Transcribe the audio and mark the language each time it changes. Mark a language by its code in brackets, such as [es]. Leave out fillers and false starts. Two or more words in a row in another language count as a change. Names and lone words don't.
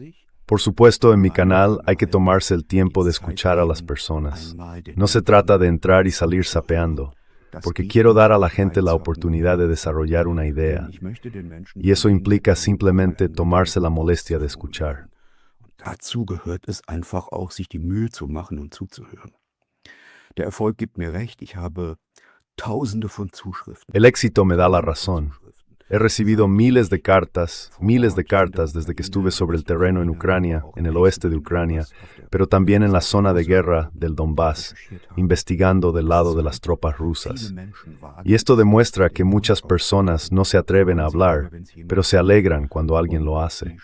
[es] Por supuesto, en mi canal hay que tomarse el tiempo de escuchar a las personas. No se trata de entrar y salir sapeando, porque quiero dar a la gente la oportunidad de desarrollar una idea, y eso implica simplemente tomarse la molestia de escuchar. [de] Dazu gehört es einfach auch, sich die Mühe zu machen und zuzuhören. Der Erfolg gibt mir recht, ich habe Tausende von Zuschriften. [es] El éxito me da la razón. He recibido miles de cartas desde que estuve sobre el terreno en Ucrania, en el oeste de Ucrania, pero también en la zona de guerra del Donbass, investigando del lado de las tropas rusas. Y esto demuestra que muchas personas no se atreven a hablar, pero se alegran cuando alguien lo hace.